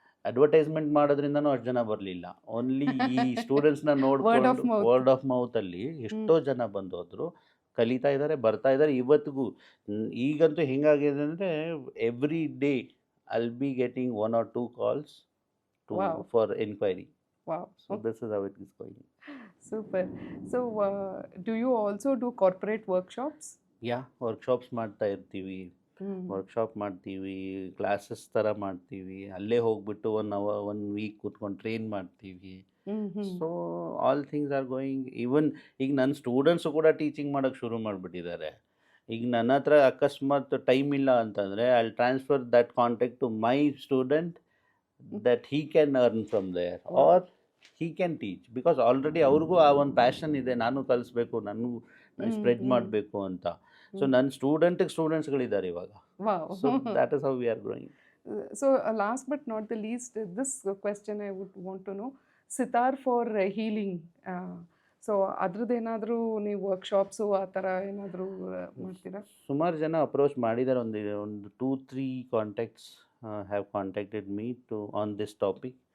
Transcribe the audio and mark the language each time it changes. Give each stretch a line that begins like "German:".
Kannada: Advertisement ಮಾಡೋದ್ರಿಂದನೂ ಅಷ್ಟು ಜನ ಬರಲಿಲ್ಲ. ಓನ್ಲಿ ಈ ಸ್ಟೂಡೆಂಟ್ಸ್ನ ನೋಡ್ಕೊಂಡು ವರ್ಡ್ ಆಫ್ ಮೌತಲ್ಲಿ ಎಷ್ಟೋ ಜನ ಬಂದೋದ್ರು, ಕಲಿತಾ ಇದ್ದಾರೆ, ಬರ್ತಾ ಇದ್ದಾರೆ ಇವತ್ತಿಗೂ. ಈಗಂತೂ ಹೆಂಗಾಗಿದೆ ಅಂದರೆ,
English: Every day I will be getting 1 or 2 calls for inquiry. Wow. So this is how it is going. Super. So do you also do corporate workshops?
Kannada: Yeah, workshops ಮಾಡ್ತಾ ಇರ್ತೀವಿ. ವರ್ಕ್ಶಾಪ್ ಮಾಡ್ತೀವಿ, ಕ್ಲಾಸಸ್ ಥರ ಮಾಡ್ತೀವಿ. ಅಲ್ಲೇ ಹೋಗ್ಬಿಟ್ಟು 1 week ಕೂತ್ಕೊಂಡು train ಮಾಡ್ತೀವಿ.
English: So all things are going.
Kannada: Even ಈಗ ನನ್ನ ಸ್ಟೂಡೆಂಟ್ಸು ಕೂಡ ಟೀಚಿಂಗ್ ಮಾಡೋಕ್ಕೆ ಶುರು ಮಾಡಿಬಿಟ್ಟಿದ್ದಾರೆ. ಈಗ ನನ್ನ ಹತ್ರ ಅಕಸ್ಮಾತ್ ಟೈಮ್ ಇಲ್ಲ ಅಂತಂದರೆ
English: I will transfer that contact to my student, that he can earn from there, or he can teach, because already
Kannada: ಅವ್ರಿಗೂ ಆ ಒಂದು ಪ್ಯಾಷನ್ ಇದೆ, ನಾನು ಕಲಿಸ್ಬೇಕು, ನಾನು ಸ್ಪ್ರೆಡ್ ಮಾಡಬೇಕು ಅಂತ. ಸೊ ನನ್ನ ಸ್ಟೂಡೆಂಟ್ಸ್ಗಳಿದ್ದಾರೆ ಇವಾಗ.
English: So that is how we are growing. So last but not the least, this question I would want to know, sitar for healing.
Kannada: So ಅದ್ರದ್ದೇನಾದರೂ ನೀವು ವರ್ಕ್ಶಾಪ್ಸು ಆ ಥರ ಏನಾದರೂ ಮಾಡ್ತೀರಾ? ಸುಮಾರು ಜನ ಅಪ್ರೋಚ್ ಮಾಡಿದ್ದಾರೆ.
English: ಒಂದು 2-3 contacts have contacted me on this topic.